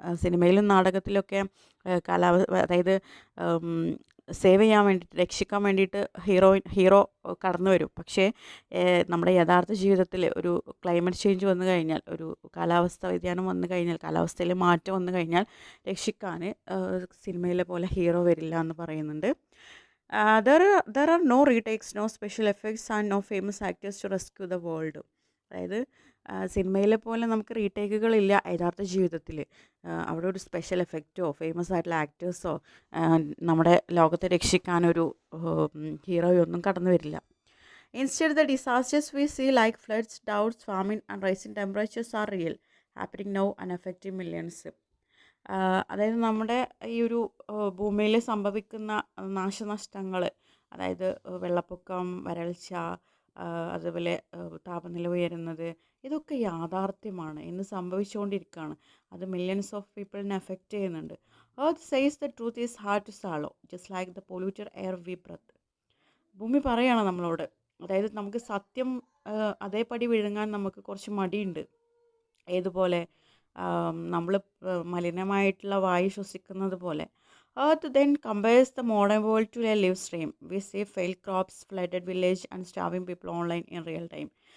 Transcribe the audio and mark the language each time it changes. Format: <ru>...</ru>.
<ml>സിനിമയിലും നാടകത്തിലൊക്കെ അതായത് സേവ് ചെയ്യാൻ വേണ്ടിയിട്ട്, രക്ഷിക്കാൻ വേണ്ടിയിട്ട് ഹീറോ കടന്നു വരും. പക്ഷേ നമ്മുടെ യഥാർത്ഥ ജീവിതത്തിൽ ഒരു ക്ലൈമറ്റ് ചേഞ്ച് വന്നു കഴിഞ്ഞാൽ, ഒരു കാലാവസ്ഥ വ്യതിയാനം വന്നു കഴിഞ്ഞാൽ, കാലാവസ്ഥയിൽ മാറ്റം വന്നു കഴിഞ്ഞാൽ രക്ഷിക്കാൻ സിനിമയിലെ പോലെ ഹീറോ വരില്ല എന്ന് പറയുന്നുണ്ട്.</ml> <en>There are no retakes, no special effects and no famous actors to rescue the world.</en> <ml>അതായത് സിനിമയിലെ പോലെ നമുക്ക് റീടേക്കുകളില്ല യഥാർത്ഥ ജീവിതത്തിൽ. അവിടെ ഒരു സ്പെഷ്യൽ എഫക്റ്റോ ഫേമസ് ആയിട്ടുള്ള ആക്ടേഴ്സോ നമ്മുടെ ലോകത്തെ രക്ഷിക്കാനൊരു ഹീറോയോ ഒന്നും കടന്നു വരില്ല.</ml> <en>Instead, the disasters we see like floods, droughts, famine and rising temperatures are real, happening now and affecting millions.</en> <ml>അതായത് നമ്മുടെ ഈ ഒരു ഭൂമിയിൽ സംഭവിക്കുന്ന നാശനഷ്ടങ്ങൾ, അതായത് വെള്ളപ്പൊക്കം, വരൾച്ച, അതുപോലെ താപനില ഉയരുന്നത്, ഇതൊക്കെ യാഥാർത്ഥ്യമാണ്, ഇന്ന് സംഭവിച്ചുകൊണ്ടിരിക്കുകയാണ്. അത് മില്യൺസ് ഓഫ് പീപ്പിളിനെ എഫക്റ്റ് ചെയ്യുന്നുണ്ട്.</ml> <en>Earth says the truth is hard to swallow just like the polluted air we breathe.</en> <ml>ഭൂമി പറയുകയാണ് നമ്മളോട്, അതായത് നമുക്ക് സത്യം അതേപടി വിഴുങ്ങാൻ നമുക്ക് കുറച്ച് മടിയുണ്ട്. ഏതുപോലെ നമ്മൾ മലിനമായിട്ടുള്ള വായു ശ്വസിക്കുന്നത് പോലെ.</ml> <en>Earth then compares the modern world to a live stream. We see failed crops, flooded village and starving people online in real time.</en>